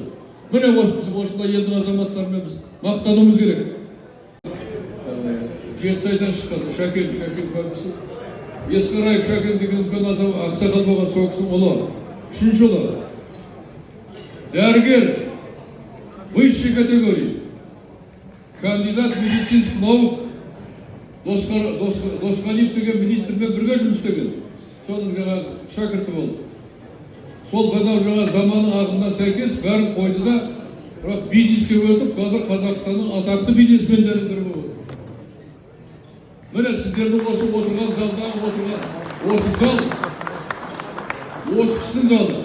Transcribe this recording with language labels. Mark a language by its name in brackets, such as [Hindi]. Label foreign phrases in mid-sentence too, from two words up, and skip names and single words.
[Kazakh] Міне осындай елдің азаматтарымен біз мақтануымыз керек. Жетісайдан шыққан Шәкен көбісі. Есқараев Шәкен деген үлкен азамат, ақсақал болған соғыстың ұлы. 3-ші ұлы. Дәрігер, [Russian] высшей категории. Кандидат медицинских наук [Kazakh] Досқалиев деген министрмен бірге жұмыс істеген. Соның жаңа шәкірті болды. Сол бәнау жаңа заманның ағымына сәйкес бәрін қойды да, бірақ бизнеске өтіп, қазір Қазақстанның атақты бизнесмендерінің бірі болды. Міне сіздердің осы отырған залдағы отырған осы зал, осы кісінің залы.